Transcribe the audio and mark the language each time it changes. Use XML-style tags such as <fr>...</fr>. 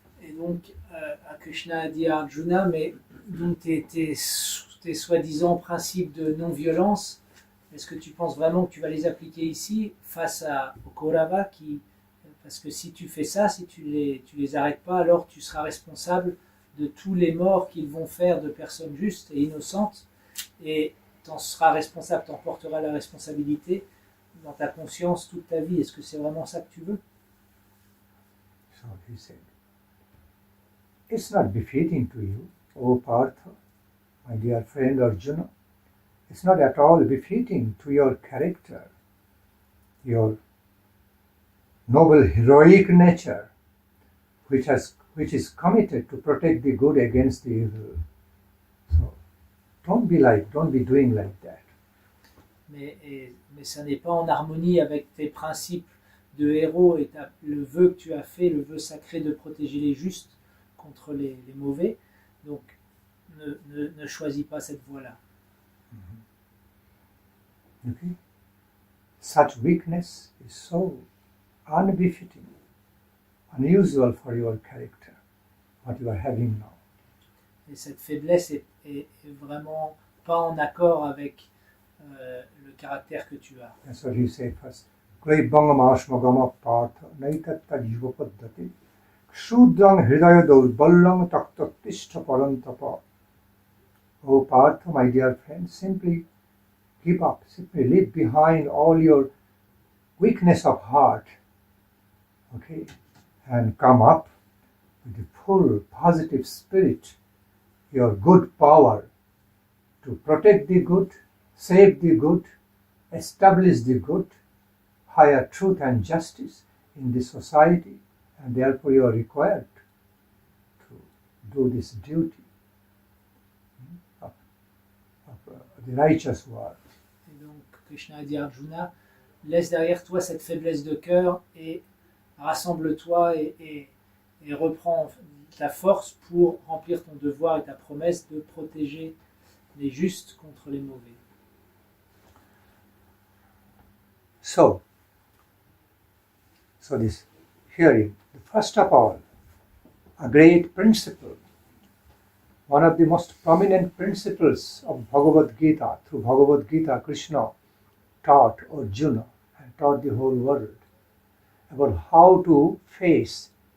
<fr>Et donc, Krishna a dit à Arjuna, mais donc tes soi-disant principes de non-violence, est-ce que tu penses vraiment que tu vas les appliquer ici face aux Kaurava parce que si tu fais ça, si tu les arrêtes pas, alors tu seras responsable de tous les morts qu'ils vont faire de personnes justes et innocentes, et t'en seras responsable, t'en porteras la responsabilité dans ta conscience toute ta vie. Est-ce que c'est vraiment ça que tu veux?</fr> <en>So he said, it's not befitting to you, O Partha, my dear friend Arjuna. It's not at all befitting to your character, your noble heroic nature, which is committed to protect the good against the evil. So don't be doing like that.</en> <fr>Mais ça n'est pas en harmonie avec tes principes de héros et le vœu que tu as fait, le vœu sacré de protéger les justes contre les mauvais. Donc ne choisis pas cette voie-là.</fr> <en>Okay? Such weakness is so unbefitting, unusual for your character, what you are having now.</en> <fr>Et cette faiblesse est vraiment pas en accord avec le caractère que tu as.</fr> <en>That's what he said first.</en> <sa>Klaibangamashmagama partha naitatta jivapaddhati kshudrang hridaya dolballang taktatishta parantapa.</sa> <en>Oh Partha, my dear friend, simply give up, simply leave behind all your weakness of heart, okay, and come up with the full positive spirit, your good power to protect the good, save the good, establish the good, higher truth and justice in the society, and therefore you are required to do this duty of the righteous world.</en> <fr>Et donc Krishna a dit à Arjuna, laisse derrière toi cette faiblesse de cœur et rassemble-toi et reprends ta force pour remplir ton devoir et ta promesse de protéger les justes contre les mauvais.</fr> <en>So this hearing, first of all, a great principle, one of the most prominent principles of Bhagavad-gita. Through Bhagavad-gita, Krishna taught Arjuna and taught the whole world about how to face</en>